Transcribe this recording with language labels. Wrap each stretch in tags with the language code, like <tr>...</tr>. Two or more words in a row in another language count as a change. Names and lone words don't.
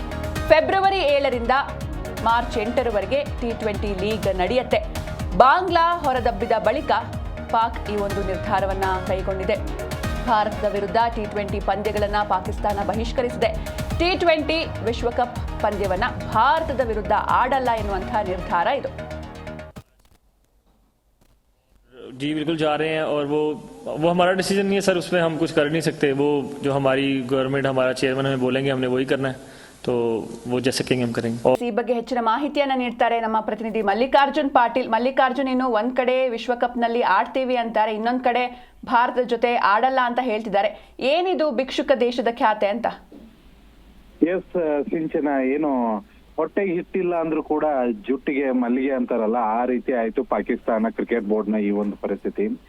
<kn>ಫೆಬ್ರವರಿ 7ರಿಂದ ಮಾರ್ಚ್ 8ರವರೆಗೆ ಟಿ20 ಲೀಗ್ ನಡೆಯುತ್ತೆ. ಬಾಂಗ್ಲಾ ಹೊರದಬ್ಬಿದ ಬಳಿಕ ಪಾಕ್ ಈ ಒಂದು ನಿರ್ಧಾರವನ್ನ ಕೈಗೊಂಡಿದೆ. ಭಾರತದ ವಿರುದ್ಧ ಟಿ20 ಪಂದ್ಯಗಳನ್ನು ಪಾಕಿಸ್ತಾನ ಬಹಿಷ್ಕರಿಸಿದೆ. ಟಿ20 ವಿಶ್ವಕಪ್ ಪಂದ್ಯವನ್ನ ಭಾರತದ ವಿರುದ್ಧ ಆಡಲ್ಲ ಎನ್ನುವಂತಹ ನಿರ್ಧಾರ ಇದು.</kn> <hi>जी बिल्कुल जा रहे हैं और वो हमारा डिसीजन नहीं है सर, उसमें हम कुछ कर नहीं सकते. वो जो हमारी गवर्नमेंट हमारा चेयरमैन हमें बोलेंगे हमने वही करना है, तो वो जैसे कहेंगे हम करेंगे.</hi> <kn>ಈ ಬಗ್ಗೆ ಹೆಚ್ಚಿನ ಮಾಹಿತಿಯನ್ನ ನೀಡ್ತಾರೆ ನಮ್ಮ ಪ್ರತಿನಿಧಿ ಮಲ್ಲಿಕಾರ್ಜುನ್ ಪಾಟೀಲ್. ಮಲ್ಲಿಕಾರ್ಜುನ್, ಇನ್ನು ಒಂದ್ ಕಡೆ ವಿಶ್ವಕಪ್ ನಲ್ಲಿ ಆಡ್ತೀವಿ ಅಂತಾರೆ, ಇನ್ನೊಂದ್ ಕಡೆ ಭಾರತದ ಜೊತೆ ಆಡಲ್ಲ ಅಂತ ಹೇಳ್ತಿದ್ದಾರೆ. ಏನಿದು ಭಿಕ್ಷುಕ ದೇಶದ ಖ್ಯಾತೆ ಅಂತ? ಎಸ್ ಸಿಂಚನ, ಏನು ಹೊಟ್ಟೆಗೆ ಹಿಟ್ಟಿಲ್ಲ ಅಂದ್ರೂ ಕೂಡ ಜುಟ್ಟಿಗೆ ಮಲ್ಲಿಗೆ ಅಂತಾರಲ್ಲ, ಆ ರೀತಿ ಆಯ್ತು ಪಾಕಿಸ್ತಾನ ಕ್ರಿಕೆಟ್ ಬೋರ್ಡ್ ನ ಈ ಒಂದು ಪರಿಸ್ಥಿತಿ.</kn>